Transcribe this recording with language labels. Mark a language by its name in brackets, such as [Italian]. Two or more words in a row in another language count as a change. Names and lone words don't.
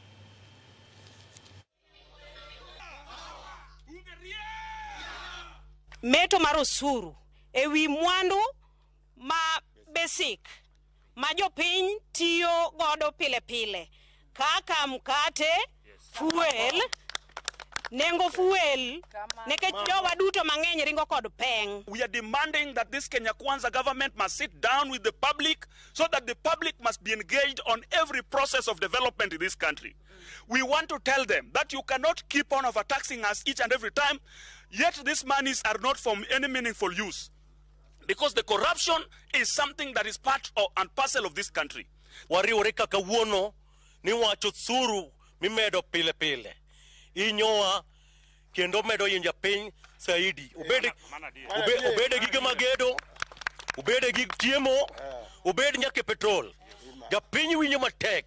[Luo (Kenya and Tanzania)] Meto mar osuru ewi mwandu ma basic ma jopiny tiyo godo pile pile kaka mkate, fuel, nengo fuel, nikech jowa duto mang'eny ringo kod peng. [English] We are demanding that this Kenya Kwanza government must sit down with the public so that the public must be engaged on every process of development in this country. We want to tell them that you cannot keep on overtaxing us each and every time, yet these monies are not from any meaningful use. Because the corruption is something that is part and parcel of this country. [Luo (Kenya and Tanzania)] Wariwore kaka wuono ni wacho suru mimedo pile pile. Inyowa kendo medo yinja piny saidi. Ubede gige magedo, ubede gig tiemo, ubede nyake petrol. Japiny winjo matek.